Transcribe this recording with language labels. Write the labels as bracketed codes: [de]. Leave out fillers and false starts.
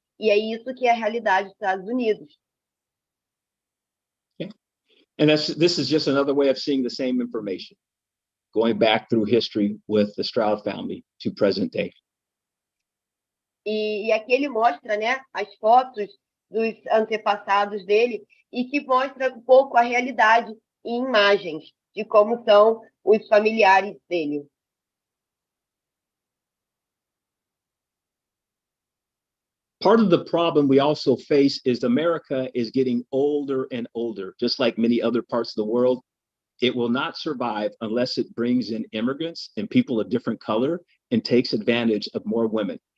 [pt] E é isso que é a realidade dos Estados Unidos. [en] Yeah. And this is just another way of seeing the same information, going back through history with the Stroud family to present day. [pt] E aqui ele mostra, né, as fotos dos antepassados dele e que mostra um pouco a realidade em imagens de como são os familiares dele. [en] Part of the problem we also face is America is getting older and older, just like many other parts of the world. It will not survive unless it brings in immigrants and people of different color and takes advantage of more women.